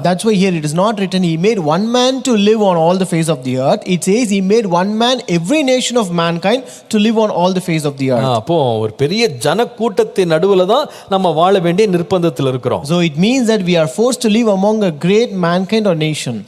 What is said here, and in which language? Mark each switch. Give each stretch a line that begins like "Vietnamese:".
English: That's why here it is not written he made one man to live on all the face of the earth. It says he made one man every nation of mankind to live on all the face of the earth.
Tamil: அப்போ ஒரு பெரிய ஜன கூட்டத்தின் நடுவுல தான் நம்ம வாழ வேண்டிய நிர்பந்தத்தில் இருக்கிறோம்.
English: So it means that we are forced to live among a great mankind or nation.